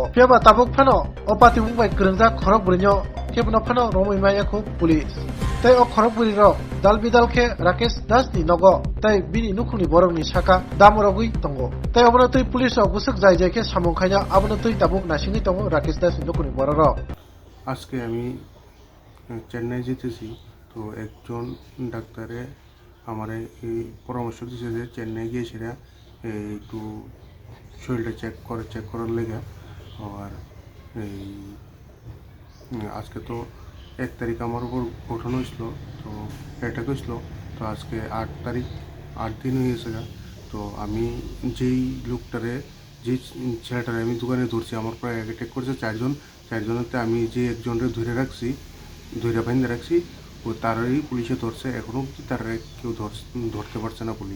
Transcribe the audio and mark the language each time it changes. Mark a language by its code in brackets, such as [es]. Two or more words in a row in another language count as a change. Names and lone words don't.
[trp] Piaba tabuk phano opati mungbai grengja khorok brinyo kebno phano romoi maya khu police. Tei ok khorok buri ro dal bidal ke Rakesh Das ni nogo tei bini nukhuni borok ni saka damorogui tongo. Tei obono tui police ok busuk jai jai ke samung khaina abono tui tabuk nasingi tongo Rakesh Das ni nukhuni borok. [bn] আজকে আমি চেন্নাই যেতেছি তো একজন ডাক্তারে আমার এই পরামর্শ দিয়েছে যে চেন্নাই গিয়ে সেটা একটু শরীরটা চেক করার লেগে আর এই আজকে তো 1 তারিখ আমার উপর ওঠানো হয়েছিল তো অ্যাটাক হয়েছিল তো আজকে 8 তারিখ 8 দিন হয়ে গেছে তো আমি যেই লোকটারে যে ছেলেটারে আমি দোকানে ধরছি আমার প্রায় অ্যাটাক করছে চারজনেতে আমি যে একজনরে ধরে বাইন্ধে রাখছি ও তারই পুলিশে ধরছে এখনও অবধি তারা কেউ ধরতে পারছে না পুলিশ।